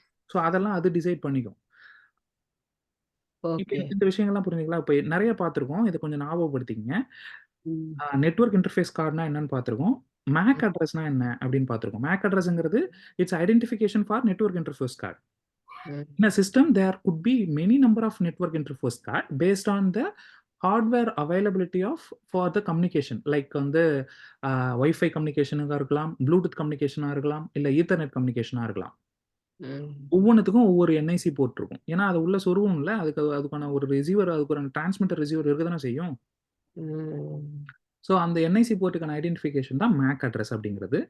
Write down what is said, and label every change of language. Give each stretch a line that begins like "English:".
Tamil: So அதெல்லாம் அது decide பண்ணிக்கும். இப்ப ஓகே. இந்த விஷயங்கள்லாம் புரிஞ்சுதுங்களா? இப்ப நெறைய பார்த்துருக்கோம். இத கொஞ்சம் ஞாபகப்படுத்திக்கங்க. ம். நெட்வொர்க் இன்டர்ஃபேஸ் கார்ட்னா என்னன்னு பார்த்துருக்கோம். மேக் ம். அட்ரஸ்னா என்ன அப்படின்னு பார்த்துருக்கோம். Make அட்ரஸ்ங்கிறது it's identification for network interface card. ம்.
English: In a system, there could be many number of network interface card based on the hardware availability of for the communication.
Tamil: Like வந்து Wi-Fi கம்யூனிகேஷனாக இருக்கலாம், Bluetooth கம்யூனிகேஷனாக இருக்கலாம், இல்ல ethernet கம்யூனிகேஷனாக இருக்கலாம். ம். ஒவ்வொன்னுத்துக்கும் ஒவ்வொரு NIC board இருக்கும். ஏன்னா அது உள்ள சொருகணும்ல, அதுக்கான ஒரு ரிசீவர், அதுக்கான டிரான்ஸ்மிட்டர் ரிசீவர் இருக்க தானே செய்யும். ம். ஸோ அந்த என்ஐசி போர்ட்டுக்கான ஐடென்டிஃபிகேஷன் தான் மேக் அட்ரஸ் அப்படிங்கிறது.